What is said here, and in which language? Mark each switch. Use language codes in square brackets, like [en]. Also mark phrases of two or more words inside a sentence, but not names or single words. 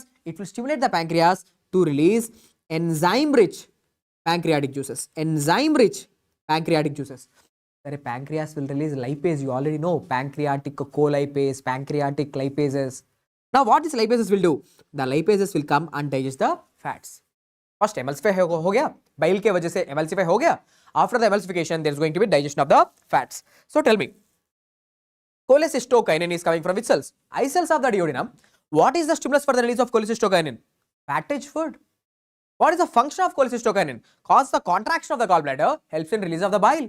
[en] It will stimulate the pancreas to release enzyme-rich pancreatic juices. Pancreas will release lipase. You already know pancreatic colipase, pancreatic lipases. Now what these lipases will do? The lipases will come and digest the fats. First emulsify [hi] हो गया. Bile ke wajah se emulsify ho gaya. [en] After the emulsification, there is going to be digestion of the fats. So tell me, cholecystokinin is coming from which cells? Eye cells of the duodenum. What is the stimulus for the release of cholecystokinin? Fat-rich food. What is the function of cholecystokinin? Cause the contraction of the gallbladder, helps in release of the bile.